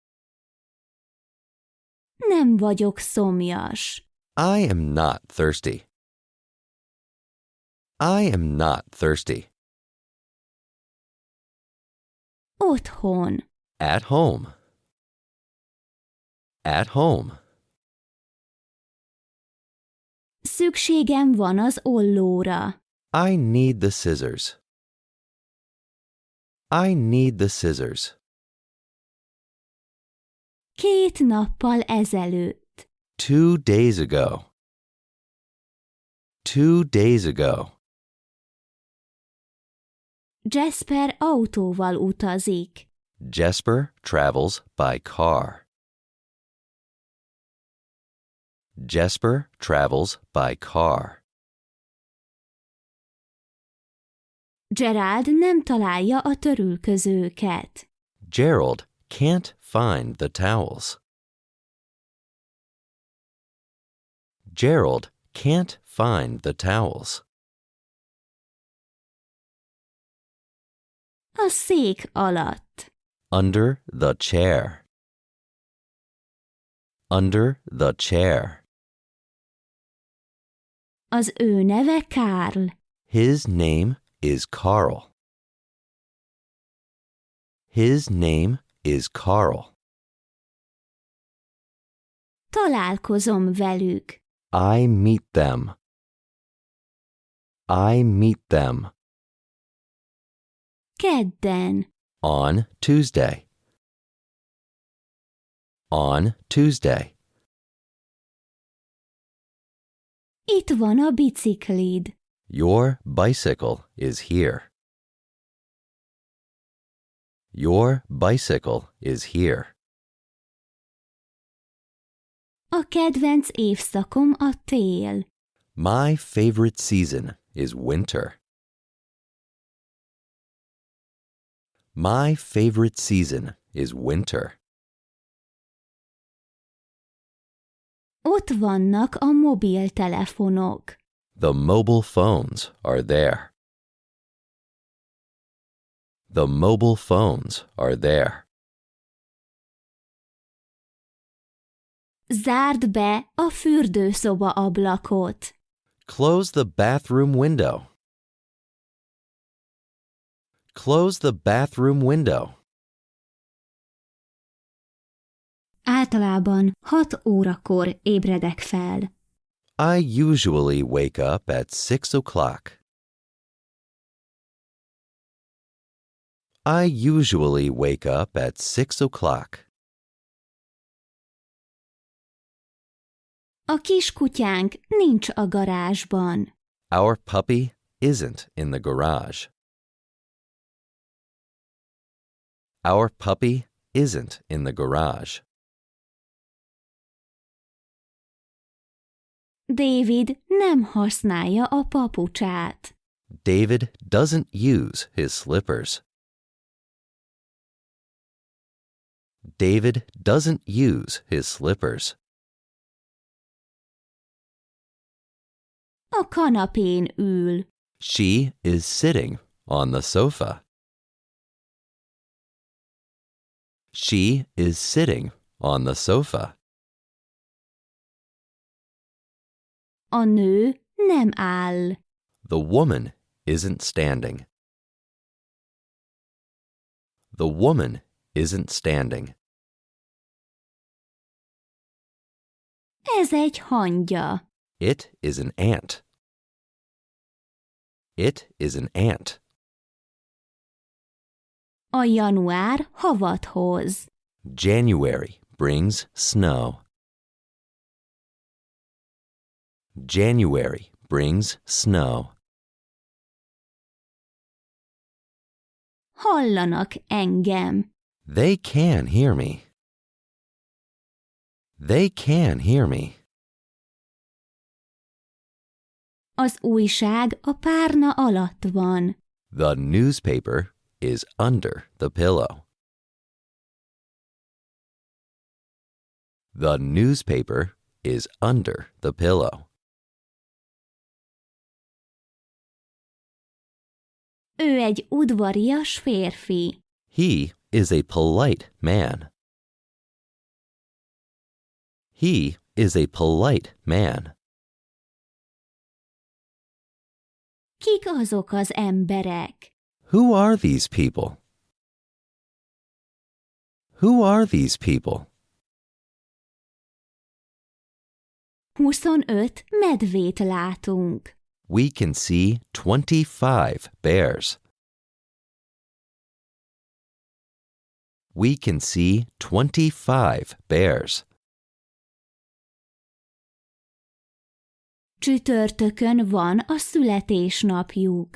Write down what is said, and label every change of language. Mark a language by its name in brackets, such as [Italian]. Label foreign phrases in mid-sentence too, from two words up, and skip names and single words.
[Hungarian] Nem vagyok szomjas. [English] I am not thirsty. I am not thirsty. [Hungarian] Otthon. [English] At home. At home. [Hungarian] Szükségem van az ollóra. [English] I need the scissors. I need the scissors. [Hungarian] 2 nappal ezelőtt. [English] 2 days ago. 2 days ago. [Hungarian] Jasper autóval utazik. [English] Jesper travels by car. Jesper travels by car. [Hungarian] Gerald nem találja a törülközőket. [English] Gerald can't find the towels. Gerald can't find the towels. [Hungarian] A szék alatt. [English] Under the chair. Under the chair. [Hungarian] Az ő neve Karl. [English] His name is Carl. His name is Carl. [Hungarian] Találkozom velük. [English] I meet them. I meet them. [Hungarian] Kedden. [English] On Tuesday. On Tuesday. [Hungarian] Itt van a biciklid. [English] Your bicycle is here. Your bicycle is here. [Hungarian] A kedvenc évszakom a tél. [English] My favorite season is winter. My favorite season is winter. [Hungarian] Ott vannak a mobiltelefonok. [English] The mobile phones are there. The mobile phones are there. [Hungarian] Zárd be a fürdőszoba ablakot. [English] Close the bathroom window. Close the bathroom window. [Hungarian] Általában 6 órakor ébredek fel. [English] I usually wake up at 6 o'clock. I usually wake up at 6 o'clock. [Hungarian] A kiskutyánk nincs a garázsban. [English] Our puppy isn't in the garage. Our puppy isn't in the garage. [Hungarian] David nem használja a papucsát. [English] David doesn't use his slippers. David doesn't use his slippers. [Hungarian] A kanapén ül. [English] She is sitting on the sofa. She is sitting on the sofa. [Hungarian] A nő nem áll. [English] The woman isn't standing. The woman isn't standing. [Hungarian] Ez egy hangya. [English] It is an ant. It is an ant. [Hungarian] A január havat hoz. [English] January brings snow. January brings snow. [Hungarian] Hallanak engem. [English] They can hear me. They can hear me. [Hungarian] Az újság a párna alatt van. [English] The newspaper is under the pillow. The newspaper is under the pillow. [Hungarian] Ő egy udvarias férfi. [English] He is a polite man. He is a polite man. [Hungarian] Kik azok az emberek? [English] Who are these people? Who are these people? [Hungarian] 25 medvét látunk. [English] We can see 25 bears. We can see 25 bears. [Hungarian] Csütörtökön van a születésnapjuk.